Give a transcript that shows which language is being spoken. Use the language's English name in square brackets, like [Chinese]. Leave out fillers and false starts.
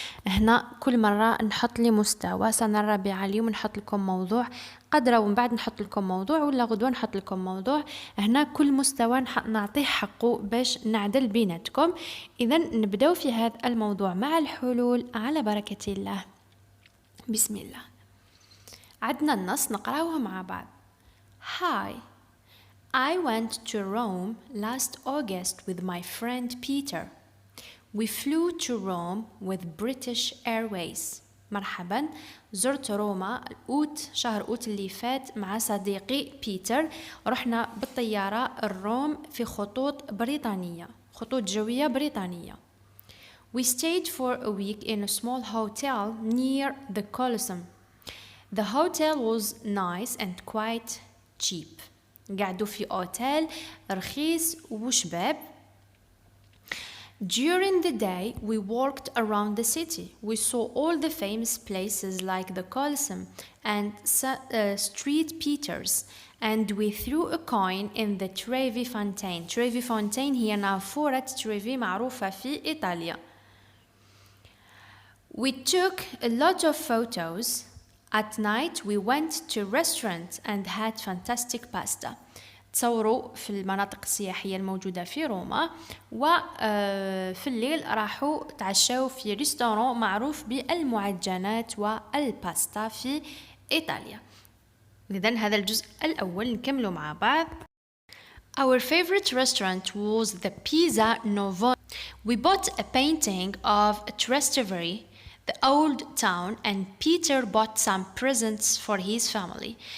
[Arabic] هنا كل مرة نحط لي مستوى سنة الرابعة. اليوم نحط لكم موضوع قدرة ومن بعد نحط لكم موضوع ولا غدوة نحط لكم موضوع. هنا كل مستوى نعطيه حقه باش نعدل بيناتكم. إذا نبدأ في هذا الموضوع مع الحلول على بركة الله. بسم الله. عدنا النص نقرأوه مع بعض. [English] Hi, I went to Rome last August with my friend Peter. We flew to Rome with British Airways. [Arabic] مرحبا، زرت روما شهر أوت اللي فات مع صديقي بيتر. رحنا بالطيارة الروم في خطوط بريطانية، خطوط جوية بريطانية. [English] We stayed for a week in a small hotel near the Colosseum. The hotel was nice and quite cheap. [Arabic] قعدوا في أوتيل رخيص وشباب. [English] During the day, we walked around the city. We saw all the famous places like the Colosseum and Street Peters, and we threw a coin in the Trevi Fountain. [Arabic] Trevi Fountain هي نافورة تريفي معروفة في إيطاليا. [English] We took a lot of photos. At night we went to restaurants and had fantastic pasta. [Arabic] تصوروا في المناطق السياحية الموجودة في روما، وفي الليل راحوا تعشوا في ريستوران معروف بالمعجنات والباستا في إيطاليا. إذن هذا الجزء الأول نكمله مع بعض. [English] Our favorite restaurant was the Pizza Novo. We bought a painting of Trastevere, the old town, and Peter bought some presents for his family.